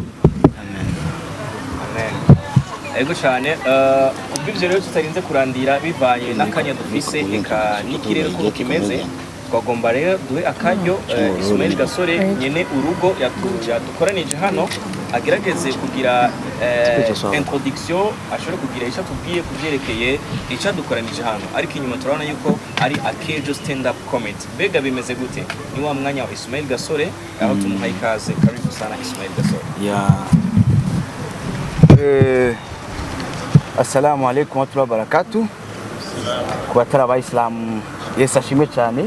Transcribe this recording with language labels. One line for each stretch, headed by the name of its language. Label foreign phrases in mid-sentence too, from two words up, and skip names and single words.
Rundi: Ego cyane kubw'ibyo rero tutarinze kurandira bivanye n'akanya dufise eka n'ikirere ko kimeze, twagomba rero duhe akaryo Ismael Gasore nyene urugo yadukoranije hano agerageze kugira introduction, ashobore kugira icyo tubwiye kuvyerekeye icyo dukoranije hano, ariko inyuma turabona yuko ari Akejo stand up comedy. Bega bimeze gute? Ni wa mwanya wa Ismael Gasore aho tumuha ikaze.
Swahili: Karibu sana
Rundi: Ismael Gasore.
Arabic: السلام عليكم و رحمة الله و بركاته.
Rundi: Ku batari abayisilamu Yesu ashimwe cyane.